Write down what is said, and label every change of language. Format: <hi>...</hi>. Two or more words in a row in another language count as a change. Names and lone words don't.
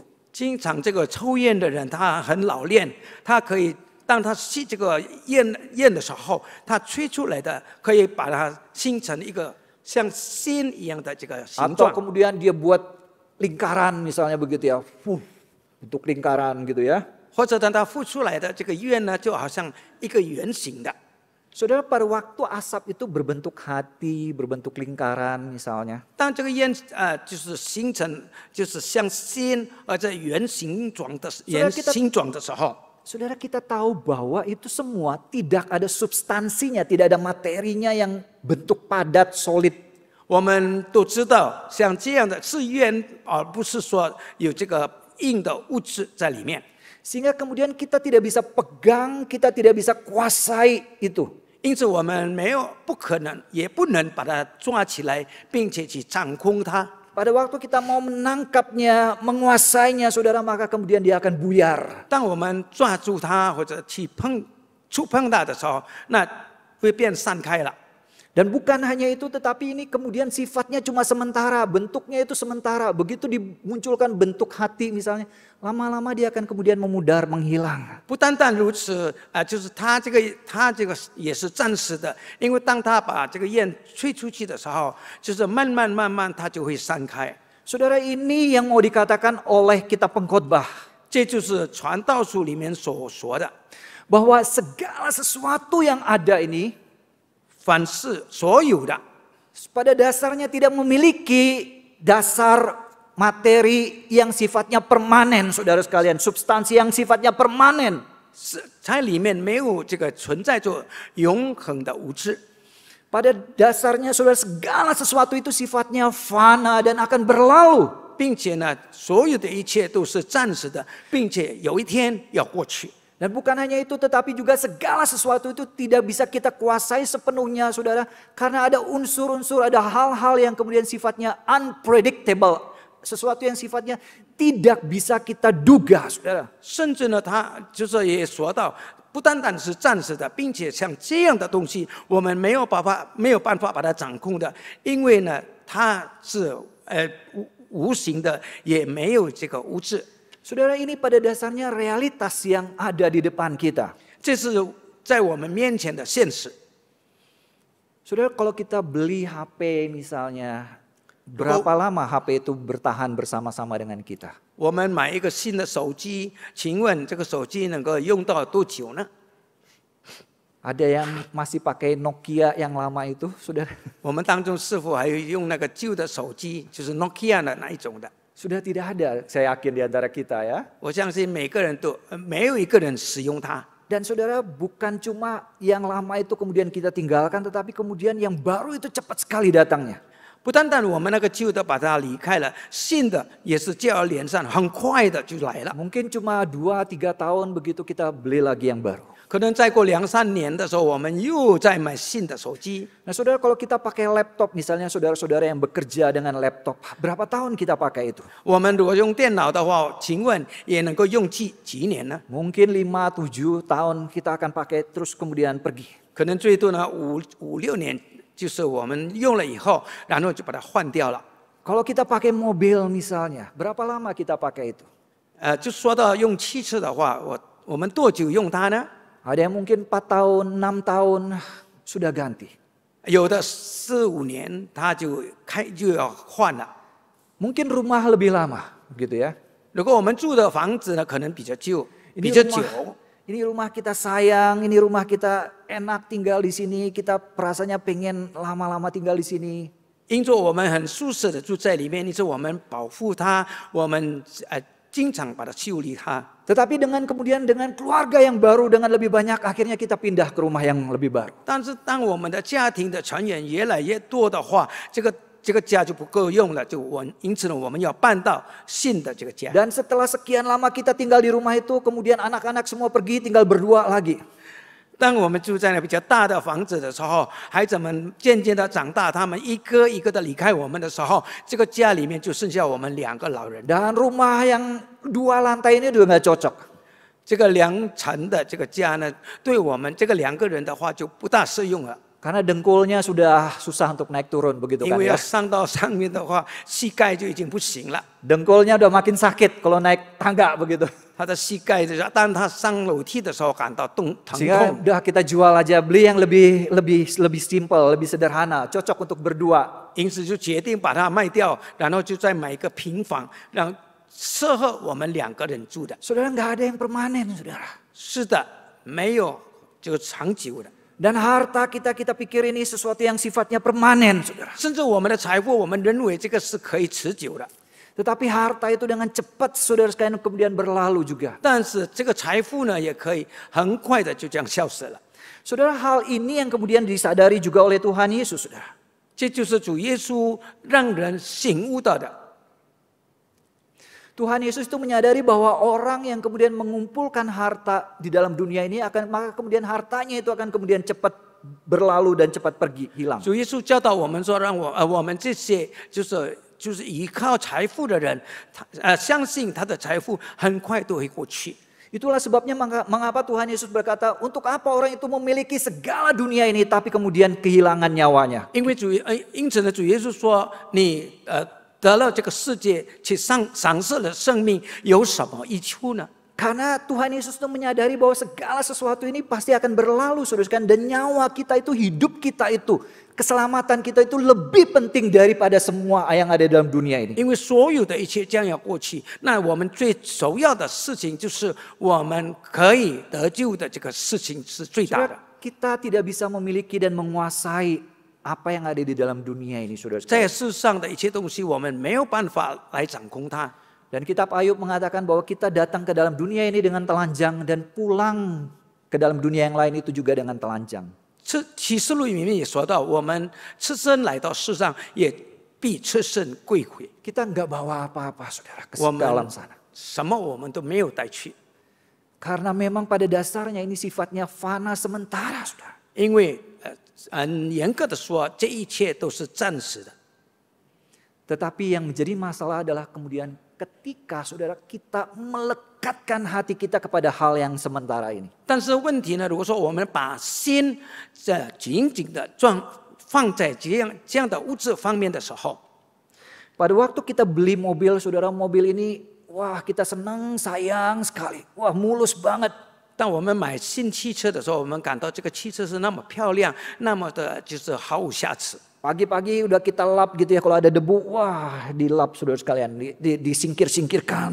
<zh>经常这个抽烟的人，他很老练，他可以当他吸这个烟的时候，他吹出来的可以把它形成一个像心一样的这个形</zh> <id>Atau</id> <zh>状。</zh> <id>kemudian dia buat lingkaran misalnya begitu ya, bentuk lingkaran gitu ya.</id> <zh>或者当它付出来的这个烟呢，就好像一个圆形的。</zh> <id>Saudara, pada waktu asap itu berbentuk hati, berbentuk lingkaran misalnya.</id> <zh>当这个烟就是形成就是像心而在圆形状的形状的时候，</zh> <id>Saudara, kita tahu bahwa itu semua tidak ada substansinya, tidak ada materinya yang bentuk padat, solid.</id> <zh>我们都知道，像这样的是烟，而不是说有这个硬的物质在里面。</zh> <id>Sehingga kemudian kita tidak bisa pegang, kita tidak bisa kuasai itu.</id> <zh>因此，我们不可能，也不能把它抓起来，并且去掌控它。</zh> <id>Pada waktu kita mau menangkapnya, menguasainya, saudara, maka kemudian dia akan buyar.</id> <zh>当我们抓住它或者去触碰它的时候，那会变散开了。</zh> <id>Dan bukan hanya itu, tetapi ini kemudian sifatnya cuma sementara, bentuknya itu sementara. Begitu dimunculkan bentuk hati misalnya, lama-lama dia akan kemudian memudar, menghilang.</id> <zh>不单单如此就是它这个也是暂时的，因为当它把这个焰吹出去的时候，就是慢慢它就会散开。</zh> <id>Saudara, ini yang mau dikatakan oleh kitab Pengkhotbah.</id> <zh>这就是传道书里面所说的，</zh> <id>Bahwa segala sesuatu yang ada ini</id> <zh>凡是所有的，</zh> <id>pada dasarnya tidak memiliki dasar materi yang sifatnya permanen, saudara sekalian. Substansi yang sifatnya permanen.</id> <zh>是在里面没有这个存在着永恒的物质。</zh> <id>Pada dasarnya, saudara, segala sesuatu itu sifatnya fana dan akan berlalu.</id> <zh>并且呢，所有的一切都是暂时的，并且有一天要过去。</zh> <id>Dan bukan hanya itu, tetapi juga segala sesuatu itu tidak bisa kita kuasai sepenuhnya, saudara. Karena ada unsur-unsur, ada hal-hal yang kemudian sifatnya unpredictable. Sesuatu yang sifatnya tidak bisa kita duga, saudara.</id> <zh>甚至呢，他就是也说到，不单单是暂时的，并且像这样的东西，我们没有办法把它掌控的，因为呢，它是无形的，也没有这个物质。</zh> <id>Saudara, ini pada dasarnya realitas yang ada di depan kita.</id> <zh>这是在我们面前的现实。</zh> <id>Saudara, kalau kita beli HP misalnya, berapa lama HP itu bertahan bersama-sama dengan kita?</id> <zh>我们买一个新的手机，请问这个手机能够用到多久呢？</zh> <id>Ada yang masih pakai Nokia yang lama itu, saudara?</id> <zh>我们当中是否还有用那个旧的手机，就是 Nokia 的那一种的？</zh> <id>Sudah tidak ada, saya yakin di antara kita ya.</id> <zh>我相信每个人都没有一个人使用它。</zh> <id>Dan saudara, bukan cuma yang lama itu kemudian kita tinggalkan, tetapi kemudian yang baru itu cepat sekali datangnya.</id> <zh>不单单我们那个旧的把它离开了，新的也是接二连三，很快的就来了。</zh> <id>Mungkin cuma 2-3 tahun begitu kita beli lagi yang baru.</id> <zh>可能再过2-3年的时候，我们又再买新的手机。</zh> <id>Nah saudara, kalau kita pakai laptop, misalnya saudara-saudara yang bekerja dengan laptop, berapa tahun kita pakai itu?</id> <zh>我们如果用电脑的话，请问也能够用几年呢？</zh> <id>Mungkin 5-7 tahun kita akan pakai terus kemudian pergi.</id> <zh>可能最多呢5-6年，就是我们用了以后，然后就把它换掉了。</zh> <id>Kalau kita pakai mobil misalnya, berapa lama kita pakai itu?</id> <zh>就说到用汽车的话，我们多久用它呢？</zh> <id>Ada yang mungkin 4 tahun, 6 tahun sudah ganti.</id> <zh>有的4-5年，它就要换了。</zh> <id>Mungkin rumah lebih lama, gitu ya.</id> <zh>如果我们住的房子呢，可能比较旧，比较久。</zh> <id>Ini rumah kita sayang, ini rumah kita enak tinggal di sini, kita rasanya pengen lama-lama tinggal di sini.</id> <zh>因着我们很舒适的住在里面，因此我们保护它，我们经常把它修理它。</zh> <id>Tetapi kemudian dengan keluarga yang baru, dengan lebih banyak, akhirnya kita pindah ke rumah yang lebih baru.</id> <zh>但是当我们的家庭的成员越来越多的话，这个家就不够用了，因此呢，我们要搬到新的这个家。</zh> <id>Dan setelah sekian lama kita tinggal di rumah itu, kemudian anak-anak semua pergi, tinggal berdua lagi.</id> <zh>当我们住在那比较大的房子的时候，孩子们渐渐的长大，他们一个一个的离开我们的时候，这个家里面就剩下我们2个老人。</zh> <id>Dan rumah yang 2 lantai ini juga nggak cocok.</id> <zh>这个2层的这个家呢，对我们这个2个人的话就不大适用了。</zh> <id>Karena dengkulnya sudah susah untuk naik turun begitu</id> <zh>因</zh> <id>kan</id> <zh>为要</zh> <id>ya.</id> <zh>上到上面的话，膝盖就已经不行了。</zh> <id>Dengkulnya udah makin sakit kalau naik tangga begitu.</id> <zh>他的膝盖就是，当他上楼梯的时候感到疼</zh> <id>Sehingga</id> <zh>痛。</zh> <id>udah kita jual aja, beli yang lebih simple, lebih sederhana, cocok untuk berdua.</id> <zh>因此就决定把它卖掉，然后就再买一个平房，让适合我们2个人住的。</zh> <id>Saudara, nggak ada yang permanen, saudara.</id> <zh>是的，没有这个长久的。</zh> <id>Dan harta kita pikir ini sesuatu yang sifatnya permanen, saudara.</id> <zh>甚至我们的财富，我们认为这个是可以持久的。</zh> <id>Tetapi harta itu dengan cepat, saudara sekalian, kemudian berlalu juga.</id> <zh>但是这个财富呢，也可以很快的就这样消失了。</zh> <id>Saudara, hal ini yang kemudian disadari juga oleh Tuhan Yesus, saudara.</id> <zh>这就是主耶稣让人醒悟到的。</zh> <id>Tuhan Yesus itu menyadari bahwa orang yang kemudian mengumpulkan harta di dalam dunia ini maka kemudian hartanya itu akan kemudian cepat berlalu dan cepat pergi, hilang.</id> <zh>主耶稣教导我们说，让我们这些就是就是依靠财富的人，相信他的财富很快都会过去。</zh> <id>Itulah sebabnya mengapa Tuhan Yesus berkata, untuk apa orang itu memiliki segala dunia ini tapi kemudian kehilangan nyawanya.</id> <zh>因此呢，主耶稣说：“你得了这个世界，去赏赐了生命，有什么益处呢？”</zh> <id>Karena Tuhan Yesus itu menyadari bahwa segala sesuatu ini pasti akan berlalu, saudara, dan nyawa kita itu, hidup kita itu, keselamatan kita itu lebih penting daripada semua yang ada dalam dunia ini.</id> <zh>因为所有的一切将要过去，那我们最首要的事情就是我们可以得救的这个事情是最大的。</zh> <id>Kita tidak bisa memiliki dan menguasai apa yang ada di dalam dunia ini, saudara.</id> <zh>在世上的一切东西，我们没有办法来掌控它。</zh> <id>Dan kitab Ayub mengatakan bahwa kita datang ke dalam dunia ini dengan telanjang dan pulang ke dalam dunia yang lain itu juga dengan telanjang.</id> <zh>启示录里面也说到，我们赤身来到世上，也必赤身归回。</zh> <id>Kita nggak bawa apa-apa, saudara, ke</id> <zh>我们</zh> <id>dalam sana.</id> <zh>什么我们都没有带去，</zh> <id>Karena memang pada dasarnya ini sifatnya fana sementara, saudara. 因为很严格的说，这一切都是暂时的。 Tetapi yang menjadi masalah adalah kemudian ketika saudara kita melekatkan hati kita kepada hal yang sementara ini.</id> <zh>但是问题呢，如果说我们把心紧紧的放在这样的物质方面的时候，</zh> <id>Pada waktu kita beli mobil, saudara, mobil ini, wah kita senang, sayang sekali. Wah mulus banget.</id> <zh>当我们买新汽车的时候，我们感到这个汽车是那么漂亮，那么的就是毫无瑕疵。</zh> <id>Pagi-pagi udah kita lap gitu ya, kalau ada debu, wah dilap saudara sekalian, disingkir-singkirkan.</id>